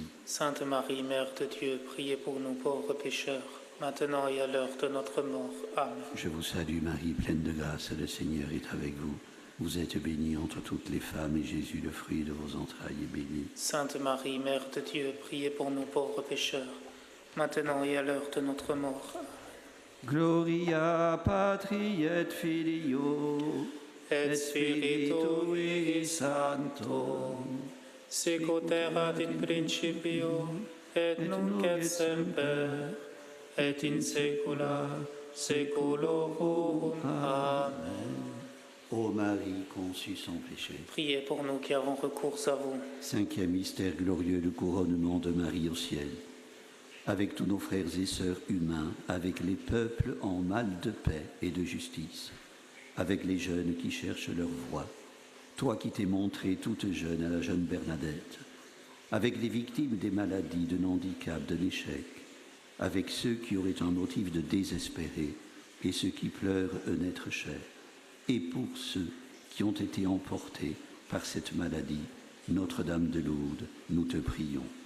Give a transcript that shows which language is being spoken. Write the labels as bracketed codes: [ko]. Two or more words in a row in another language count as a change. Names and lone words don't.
[fr] Sainte Marie, Mère de Dieu, priez pour nous pauvres pécheurs, maintenant et à l'heure de notre mort. Amen. Je vous salue Marie, pleine de grâce, le Seigneur est avec vous. Vous êtes bénie entre toutes les femmes, et Jésus, le fruit de vos entrailles, est béni. Sainte Marie, Mère de Dieu, priez pour nous pauvres pécheurs, maintenant et à l'heure de notre mort. [la] Gloria Patri et Filio Et Spiritui Sancto, sicut erat in principio, et nunc et semper, et in saecula saeculorum. Amen. [fr] Ô Marie, conçue sans péché. Priez pour nous qui avons recours à vous. Cinquième mystère glorieux, le couronnement de Marie au ciel. Avec tous nos frères et sœurs humains, avec les peuples en mal de paix et de justice, avec les jeunes qui cherchent leur voie, toi qui t'es montrée toute jeune à la jeune Bernadette, avec les victimes des maladies, de handicap, de l'échec, avec ceux qui auraient un motif de désespérer et ceux qui pleurent un être cher, et pour ceux qui ont été emportés par cette maladie, Notre-Dame de Lourdes, nous te prions.